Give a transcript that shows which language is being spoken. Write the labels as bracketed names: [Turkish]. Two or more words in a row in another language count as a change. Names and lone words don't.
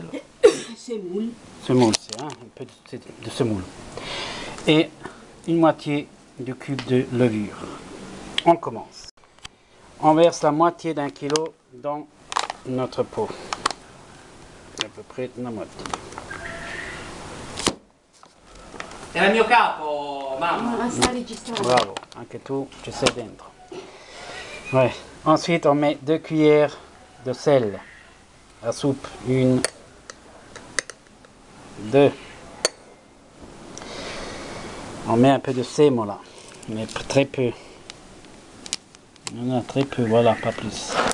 [French] Semoule. Semoule, c'est un peu de semoule. Et une moitié du cube de levure. On commence. On verse la moitié d'un kilo dans notre pot. À peu près la moitié. [Italian] Era il mio capo, mamma. Sta registrando. Bravo, anche tu ci sei dentro. [French] Ouais. Ensuite, on met 2 cuillères de sel à soupe. 1, 2. On met un peu de semola, mais très peu. On a très peu, voilà, pas plus.